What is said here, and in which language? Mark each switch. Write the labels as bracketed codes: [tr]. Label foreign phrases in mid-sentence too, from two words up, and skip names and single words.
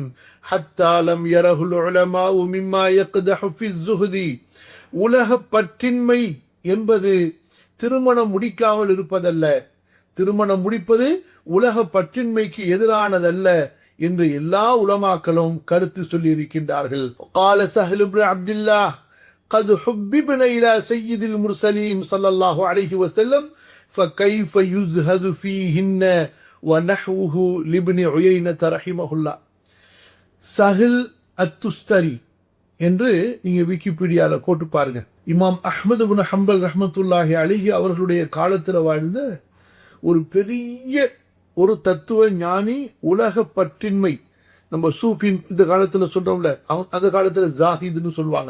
[ar] حتى لم يره العلماء مما يقدح في الزهد, [ta] உலக பற்றின்மை என்பது திருமணம் முடிக்காமல் இருப்பதல்ல. திருமணம் முடிப்பது உலக பற்றின்மைக்கு எதிரானதல்ல என்று எல்லா உலமாக்களும் கருத்து சொல்லி இருக்கின்றார்கள். [ar] قال سهل بن عبد الله قد حببنا إلى سيد المرسلين صلى الله عليه وسلم فكيف يزهد فيهن ونحوه لابن عيينة رحمه الله. [ta] சஹில் அத்துஸ்தரி என்று நீங்க விக்கிபீடியால போட்டு பாருங்க. இமாம் அஹ்மது பின் ஹம்பல் [ar] رحمة الله عليه [ta] அவர்களுடைய காலத்தில் வாழ்ந்த ஒரு பெரிய ஒரு தத்துவ ஞானி. உலக பற்றின்மை, நம்ம சூஃபின் இந்த காலத்தில் சொல்றோம்ல, அந்த காலத்தில் ஜாஹித்னு சொல்லுவாங்க.